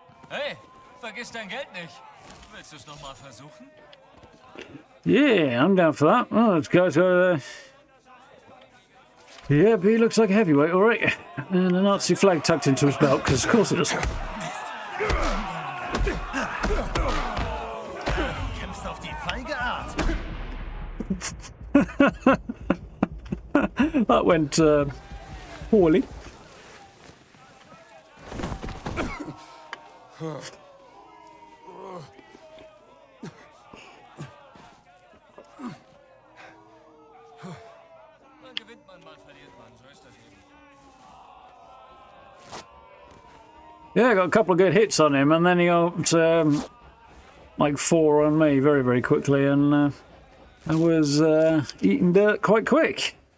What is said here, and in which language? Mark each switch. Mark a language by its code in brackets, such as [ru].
[de] Hey, vergiss dein Geld nicht. Willst du es noch mal versuchen? [en] Yeah, I'm down for that. Oh, this guy's got yeah, but he looks like a heavyweight, alright. And a Nazi flag tucked into his belt, because of course it does. [de] Kämpfst auf die feige Art. [en] That went poorly. [de] Mal gewinnt man, mal verliert man. So ist das eben. [en] Yeah, I got a couple of good hits on him, and then he got like 4 on me very, very quickly, and I was eating dirt quite quick.